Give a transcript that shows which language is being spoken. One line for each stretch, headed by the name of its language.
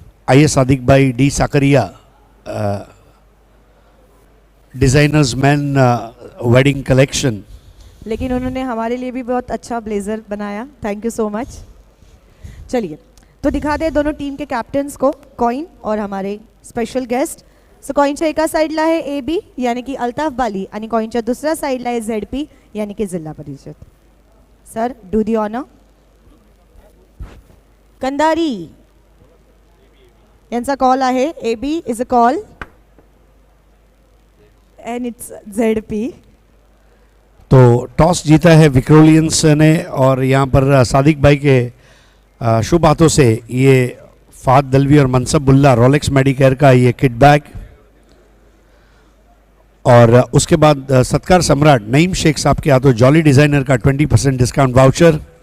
Hindi: आइए सादिक भाई, D Sakariya, designers man wedding collection. लेकिन उन्होंने हमारे लिए भी बहुत अच्छा ब्लेजर बनाया, थैंक यू सो मच। चलिए तो दिखा दे दोनों टीम के कैप्टन्स को, कॉइन और हमारे स्पेशल गेस्ट।
Marathi: सो कॉइनच्या एका साईडला आहे AB यानी की अल्ताफ बाली, आणि कॉइनच्या दुसऱ्या साईडला आहे ZP यानी की जिल्हा परिषद।
English: Sir do the honour.
Marathi: Kandhari यांचा कॉल आहे,
English: AB is a call and it's ZP।
Hindi: तो टॉस जीता है विक्रोलियंस ने, और यहाँ पर सादिक भाई के शुभ हाथों से ये फाद दलवी और मनसब बुल्ला रोलेक्स मेडिकेयर का ये किट बैग, और उसके बाद सत्कार सम्राट नईम शेख साहब के हाथों जॉली डिज़ाइनर का 20% डिस्काउंट वाउचर।